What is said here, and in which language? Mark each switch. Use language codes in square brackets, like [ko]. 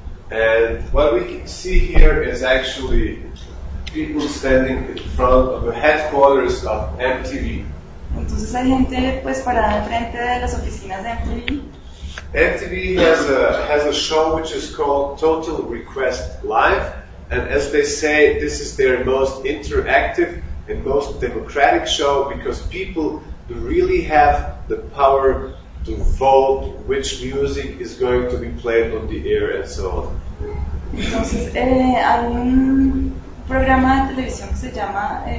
[en] And what we can see here is actually people standing in front of the headquarters of MTV. [es] Entonces hay gente pues parada enfrente de las oficinas de MTV. [en] MTV has a show which is called Total Request Live, and as they say, this is their most interactive and most democratic show because people really have the power to vote which music is going to be played on the air and so on. [es] Entonces hay un programa de televisión que se llama